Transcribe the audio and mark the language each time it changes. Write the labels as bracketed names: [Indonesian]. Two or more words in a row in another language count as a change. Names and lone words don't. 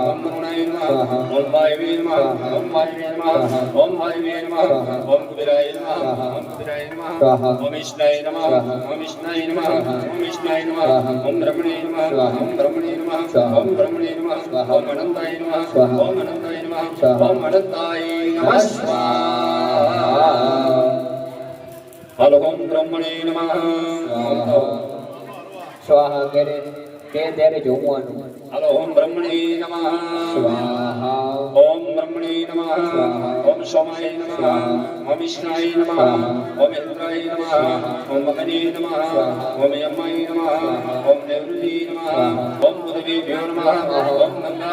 [Sanskrit] ओम वरुणाय नमः ओम वायवे नमः ओम वायवे नमः ओम वायवे नमः ओम कुबेराय नमः ओम कुबेराय नमः ओम विष्णाय नमः ओम विष्णाय नमः ओम विष्णाय नमः ओम ब्रह्मणे नमः ओम ब्रह्मणे नमः ओम ब्रह्मणे नमः ओम अनंताय नमः ओम अनंताय नमः ओम अनंताय नमः स्वाहा हलो ओम ब्रह्मणे नमः [Gujarati] સ્વાહા કરે તે ત્યારે જોવાનું [Sanskrit] हलो ओम ब्रह्मणे नमः स्वाहा ओम ब्रह्मणे नमः ओम सोमाय नमः ओम विष्णाय नमः ओम इंद्राय नमः ओम अग्ने नमः ओम यमाय नमः ओम नेवृति नमः ओम बुधवेभ्यो नमः ओम गंगा